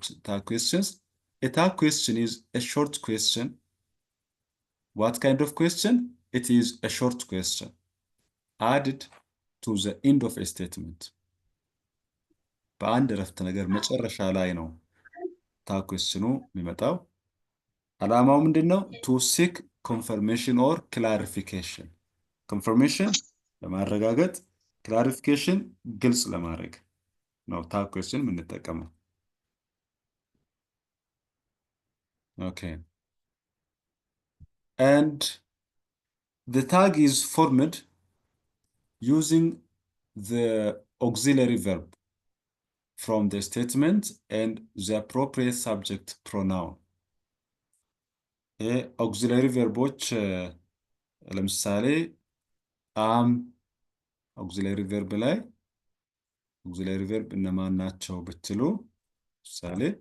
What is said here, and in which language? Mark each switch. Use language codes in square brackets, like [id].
[en] A tag question is a short question. What kind of question? It is a short question added to the end of a statement. [am] በአንድ ረፍተ ነገር መጨረሻ ላይ ነው ታግ ኩዌስችኑ የሚመጣው። ዓላማው ምንድነው? [en] to seek confirmation or clarification. [am] confirmation ለማረጋገጥ፣ clarification ግልጽ ለማድረግ ነው ታግ ኩዌስችን የምንጠቀመው። Okay. [en] And the tag is formed using the auxiliary verb from the statement and the appropriate subject pronoun. [am] auxiliary verboች ለምሳሌ auxiliary verb ላይ auxiliary verb እነማን ናቸው ብትሉ ለምሳሌ